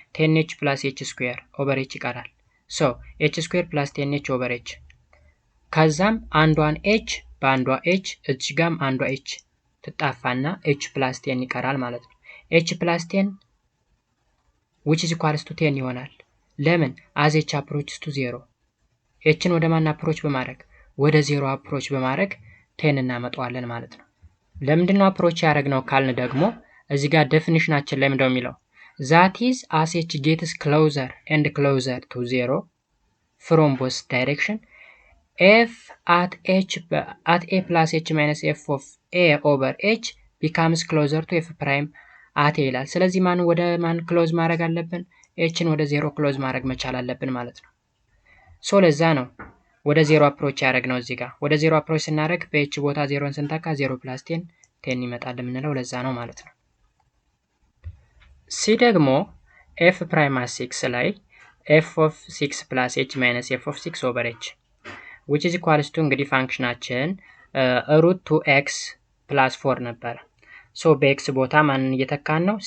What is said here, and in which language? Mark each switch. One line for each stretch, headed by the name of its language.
Amharic: 10h ፕላስ h ስኩዌር ኦቨር h ይቀራል። ሶ h ስኩዌር ፕላስ 10h ኦቨር h ከዛም አንዷን h በአንዷ h እዚህ ጋም አንዷ h ትጣፋና h ፕላስ 10 ይቀራል ማለት ነው። h ፕላስ 10
English: which is equals to
Amharic: 10 ይሆናል። ለምን?
English: as h approaches to 0
Amharic: hን ወደ ማን አፕሮች በማድረግ ወደ 0 አፕሮች በማድረግ 10 እናመጣዋለን ማለት ነው። ለምንድን ነው አፕሮች ያደረግነው ካልን ደግሞ እዚህ ጋር ዴፊኒሽናችን ላይ ምንድነው የሚለው?
English: that is as h gets closer and closer to 0 from both direction f at a plus h minus f of a over h becomes closer to f prime at a
Amharic: ይላል። ስለዚህ ማን ወደ ማን ክሎዝ ማድረግ አለብን? hን ወደ 0 ክሎዝ ማድረግ መቻል አለብን ማለት ነው። ሶ ለዛ ነው ወደ 0 አፕሮች ያደረግነው። እዚህ ጋር ወደ 0 አፕሮች ስናደርግ በh ቦታ 0ን ስንተካ
English: 0 plus 10
Amharic: ይመጣል የምንለው ለዛ ነው ማለት ነው። ሲ ደግሞ
English: f prime at 6
Amharic: ላይ
English: f of 6 plus h minus f of 6 over h which is equals to
Amharic: እንግዲህ ፋንክሽናችን
English: root 2x plus 4
Amharic: ነበር። ሶ በx ቦታ ማንን እየተካን ነው?